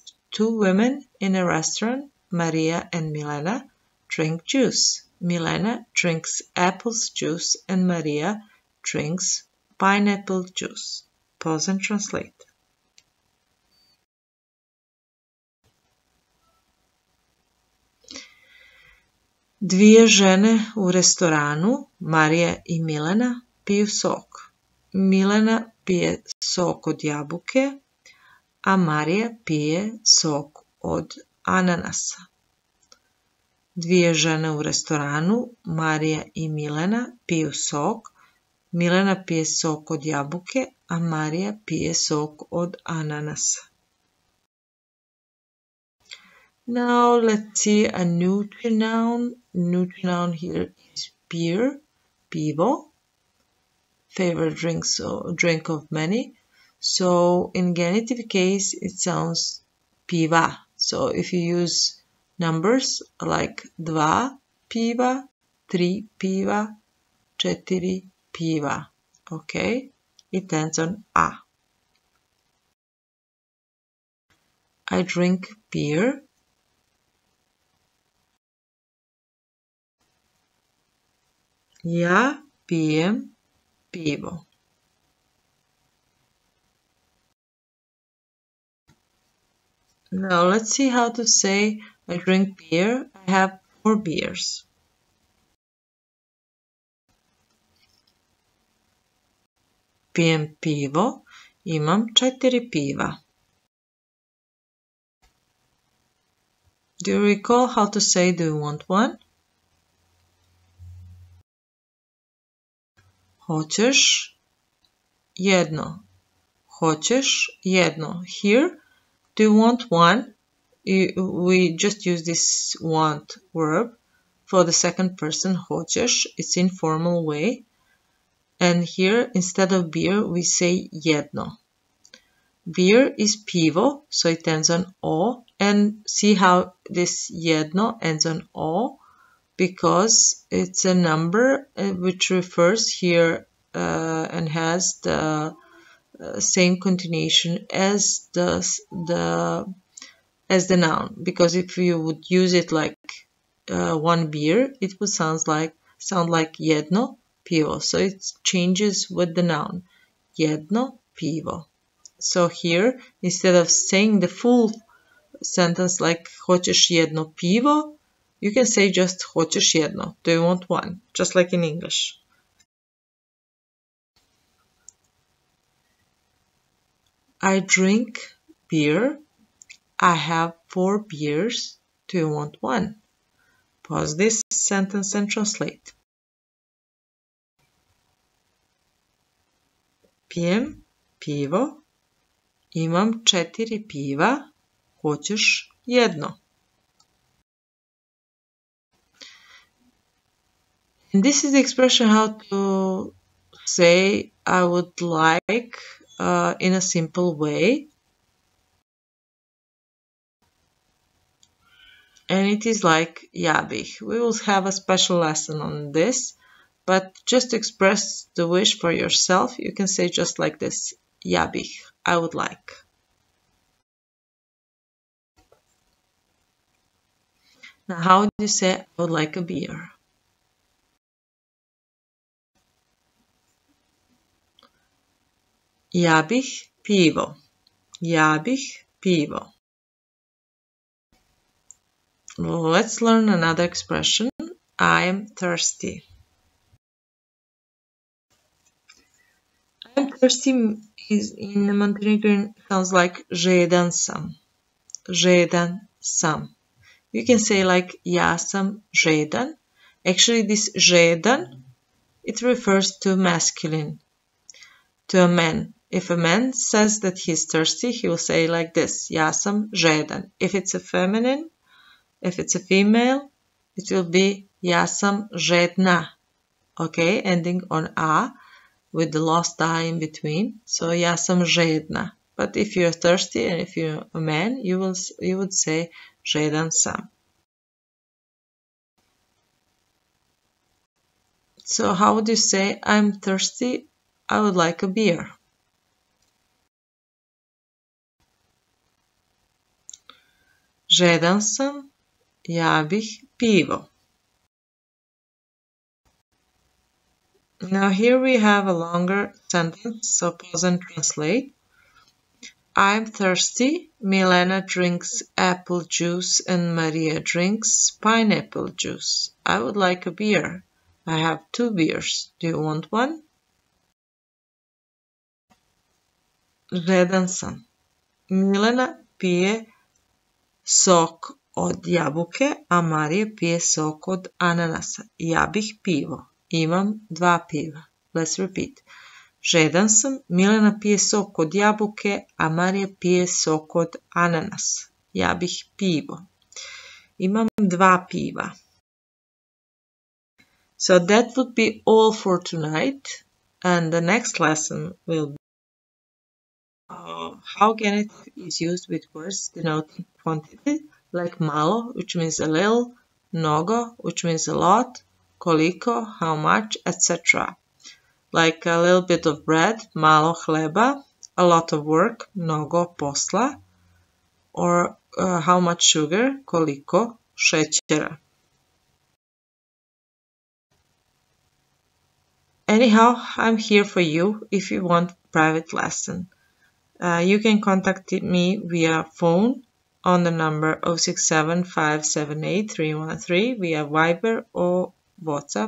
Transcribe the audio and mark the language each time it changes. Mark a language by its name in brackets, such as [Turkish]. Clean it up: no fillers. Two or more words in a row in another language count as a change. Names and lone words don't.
[English] Two women in a restaurant, Maria and Milena, drink juice. Milena drinks apple juice and Maria drinks pineapple juice. Pause and translate. [Serbian] Dvije žene u restoranu, Marija i Milena, piju sok. Milena pije sok od jabuke, a Marija pije sok od ananasa. Dvije žene u restoranu, Marija i Milena, piju sok. Milena pije sok od jabuke, a Marija pije sok od ananasa. [English] Now let's see a neutral noun. Neutral noun here is beer, pivo, favorite drink of many. So in genitive case it sounds piva. So if you use numbers like [Serbian] dva piva, tri piva, četiri piva, [English] okay, it ends on a. I drink beer. [Serbian] Ja pijem pivo. [English] Now let's see how to say I drink beer. I have 4 beers. [Serbian] Pijem pivo. Imam 4 piva. [English] Do you recall how to say do you want one? [Serbian] Hoćeš jedno. Hoćeš jedno. [English] Here, do you want one? We just use this want verb for the second person, hoćeš. It's informal way. And here, instead of beer, we say jedno. Beer is pivo, so it ends on o. And see how this jedno ends on o? Because it's a number which refers here and has the same continuation as the noun. Because if you would use it like one beer, it would sound like [Serbian] jedno pivo. [English] So it changes with the noun. [Serbian] Jedno pivo. [English] So here, instead of saying the full sentence like [Serbian] hoćeš jedno pivo, [English] you can say just [Serbian] hoćeš jedno. [English] Do you want one? Just like in English. I drink beer. I have 4 beers. Do you want one? Pause this sentence and translate. [Serbian] Pijem pivo. Imam 4 piva. Hoćeš jedno? [English] And this is the expression how to say I would like in a simple way. And it is like [Serbian] ja bih. [English] We will have a special lesson on this, but just to express the wish for yourself, you can say just like this, [Serbian] ja bih, [English] I would like. Now, how would you say I would like a beer? [Serbian] Ja bih pivo. Ja bih pivo. [English] Let's learn another expression. I am thirsty. I am thirsty is in Montenegrin sounds like [Serbian] žedan sam. Žedan sam. [English] You can say like [Serbian] ja sam žedan. [English] Actually, this žedan, it refers to masculine, to a man. If a man says that he's thirsty, he will say like this, [Serbian] ja sam žedan. [English] If it's a feminine, if it's a female, it will be [Serbian] ja sam žedna. [English] Okay, ending on a with the last I in between. [Serbian] So ja sam žedna. [English] But if you're thirsty and if you're a man, you would say [Serbian] žedan sam. [English] So how would you say I'm thirsty? I would like a beer. [Serbian] Žedan sam, ja bih pivo. [English] Now here we have a longer sentence, so pause and translate. I'm thirsty. Milena drinks apple juice and Maria drinks pineapple juice. I would like a beer. I have 2 beers. Do you want one? [Serbian] Žedan sam. Milena pije sok od jabuke, a Marija pije sok od ananasa. Ja bih pivo. Imam 2 piva. [English] Let's repeat. [Serbian] Žedan sam. Milena pije sok od jabuke, a Marija pije sok od ananasa. Ja bih pivo. Imam 2 piva. [English] So that would be all for tonight. And the next lesson will be how genitive is used with words denoting quantity, like malo, which means a little, mnogo, which means a lot, koliko, how much, etc. Like a little bit of bread, [Serbian] malo hleba, [English] a lot of work, [Serbian] mnogo posla, [English] or how much sugar, [Serbian] koliko šećera. [English] Anyhow, I'm here for you if you want private lesson. You can contact me via phone on the number 067 578 313 via Viber or WhatsApp.